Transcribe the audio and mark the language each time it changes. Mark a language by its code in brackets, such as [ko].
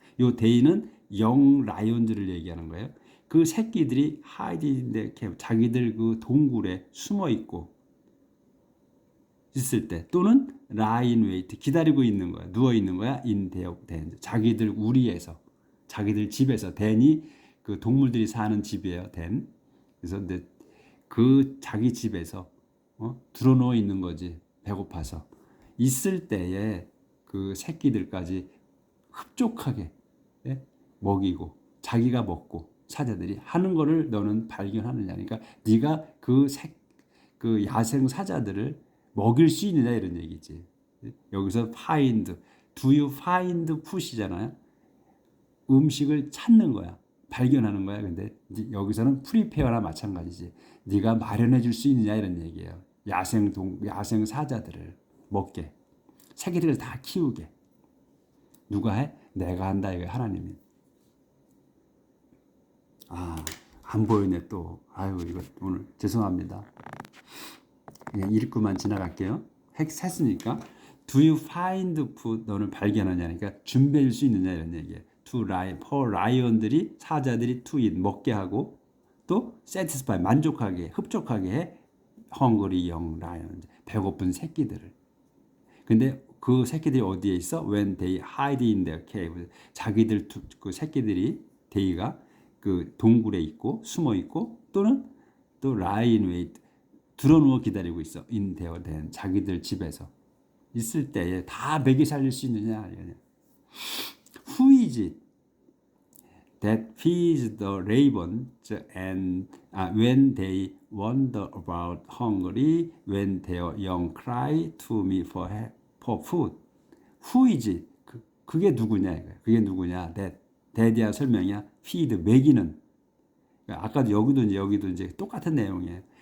[ko] 요 day는 영 라이온들을 얘기하는 거예요. 그 새끼들이 [en] hide in their cave. [ko] 자기들 그 동굴에 숨어 있을 때 또는 [en] lie in wait. [ko] 기다리고 있는 거야. 누워 있는 거야. [en] in their den. [ko] 자기들 우리에서 자기들 집에서 den이 그 동물들이 사는 집이에요. [en] den. [ko] 그래서 그 자기 집에서 드러누워 있는 거지. 배고파서 있을 때에 그 새끼들까지 흡족하게 먹이고 자기가 먹고 사자들이 하는 거를 너는 발견하느냐. 그러니까 네가 그 야생 사자들을 먹일 수 있느냐 이런 얘기지. 여기서 [en] find, do you find food이잖아요. [ko] 음식을 찾는 거야. 발견하는 거야. 근데 여기서는 프리페어나 마찬가지지. 네가 마련해 줄 수 있느냐 이런 얘기예요. 야생 사자들을 먹게. 새끼들을 다 키우게. 누가 해? 내가 한다 이거야. 하나님이. 안 보이네 또. 아유 이거 오늘 죄송합니다. 그냥 읽고만 지나갈게요. 했으니까. [en] Do you find food? [ko] 너는 발견하냐? 그러니까 준비할 수 있느냐 이런 얘기예요. [en] To lion, for [ko] lion들이 사자들이 [en] to eat [ko] 먹게 하고 또 satisfy 만족하게 흡족하게 해 [en] hungry young lion [ko] 배고픈 새끼들을. 근데 그 새끼들이 어디에 있어? [en] When they hide in their cave. [ko] 자기들 그 새끼들이 데이가 그 동굴에 있고 숨어 있고 또는 또 [en] lie in wait [ko] 들어누워 기다리고 있어. [en] in their den [ko] 자기들 집에서 있을 때에 다 먹이 살릴 수 있느냐? [en] Who is it that feeds the ravens and when they wander about hungry, when their young cry to me for food? Who is it? [ko] 그게 누구냐 이거야. 그게 누구냐? that에 대한 설명이야. feed 먹이는. 아까도 여기도 이제 똑같은 내용이에요.